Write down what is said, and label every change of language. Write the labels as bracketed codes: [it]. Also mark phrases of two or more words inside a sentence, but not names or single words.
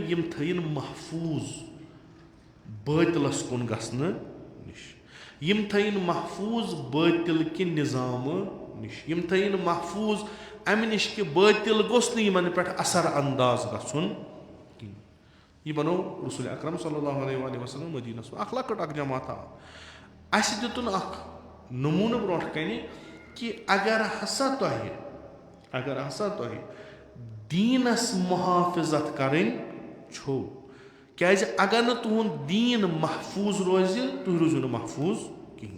[ks] یِم تھٲیِن محفوٗظ بٲطلس کُن گژھنہٕ نِش یِم تھٲیِن محفوٗظ بٲطل کہِ نِظامہٕ نِش یِم تھٲیِن محفوٗظ امہِ نِش کہِ بٲطل گوٚژھ نہٕ یِمن پٮ۪ٹھ اثر انداز گژھُن کِہینۍ یہِ بنوو رسول اکرم [ar] صلی اللہ علیہ وآلہ وسلم [ks] مدیٖنس منٛز اکھ لۄکٕٹ اکھ جماتھا اسہِ دِتُن اکھ نموٗنہٕ برونٛٹھ کنہِ کہِ اگر ہسا تۄہہِ دیٖنس محافِظت کرٕنۍ چھو کیازِ اگر نہٕ تُہُنٛد دیٖن محفوٗظ روزِ تُہۍ روٗزِو نہٕ محفوٗظ کِہیٖنۍ.